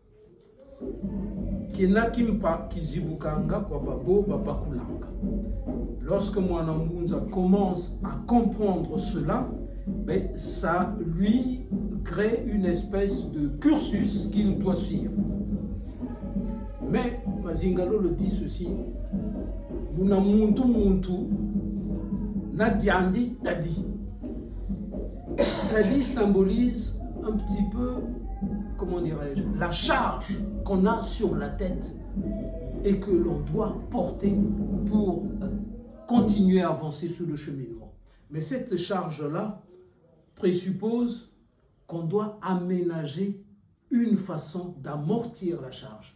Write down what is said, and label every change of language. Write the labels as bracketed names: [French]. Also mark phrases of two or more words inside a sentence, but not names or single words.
[French] Lorsque Mwana Ngunza commence à comprendre cela, ben, ça lui crée une espèce de cursus qu'il doit suivre. Mais Mazingalo le dit ceci. [Kongo] Muna muntu muntu na diandi tadi. [French] Tadi symbolise un petit peu, comment dirais-je, la charge qu'on a sur la tête et que l'on doit porter pour continuer à avancer sur le cheminement. Mais cette charge-là présuppose qu'on doit aménager une façon d'amortir la charge.